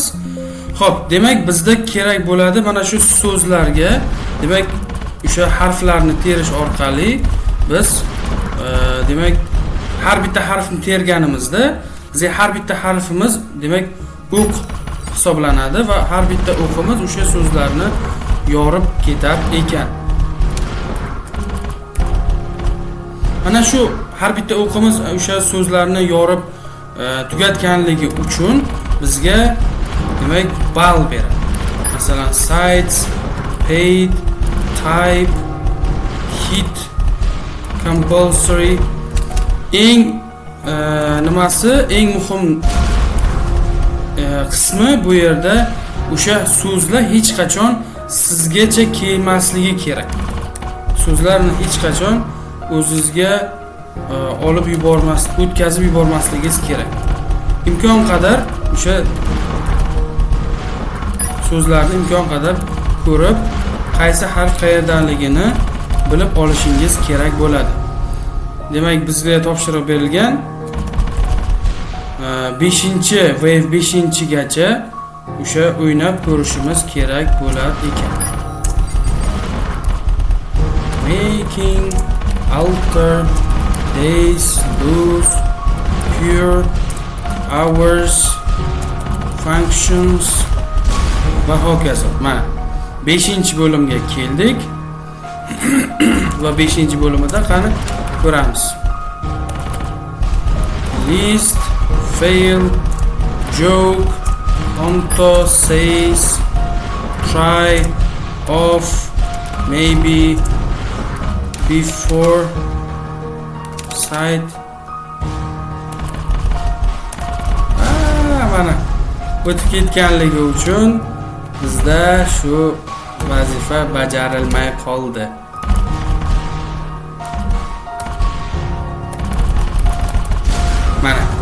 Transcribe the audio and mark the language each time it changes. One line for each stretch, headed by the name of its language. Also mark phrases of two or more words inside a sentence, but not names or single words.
Uzbek: Xo'p, demak bizda kerak bo'ladi mana shu so'zlarga, demak o'sha harflarni terish orqali biz demak har bitta harfni terganimizda bizga har bitta harfimiz demak o'q hisoblanadi va har bitta o'qimiz o'sha so'zlarni yorib ketar ekan. Mana shu har bitta o'qimiz o'sha so'zlarni yorib tugatganligi uchun bizga demak ball beradi. Masalan,
English: sites, paid, type, hit, compulsory.
Uzbek: Eng nimasi, eng muhim qismi bu yerda o'sha so'zlar hech qachon sizgacha kelmasligi kerak. So'zlarni hech qachon o'zingizga olib o'tkazib yubormasligingiz kerak. Imkon qadar o'sha so'zlarni imkon qadar ko'rib, qaysi harf qayerdaligini bilib olishingiz kerak bo'ladi. Demak, bizga topshiriq berilgan 5-wave 5-gacha o'sha o'ynab ko'rishimiz kerak bo'lar ekan.
English: Making alter days lose pure hours functions
Uzbek: va hokazo. Mana 5-bo'limga keldik va 5-bo'limida qani ko'ramiz.
English: List, fail, joke, onto, says, try, off, maybe, before, side.
Uzbek: Mana o'tib ketganligi uchun bizda shu vazifa bajarilmay qoldi. Mana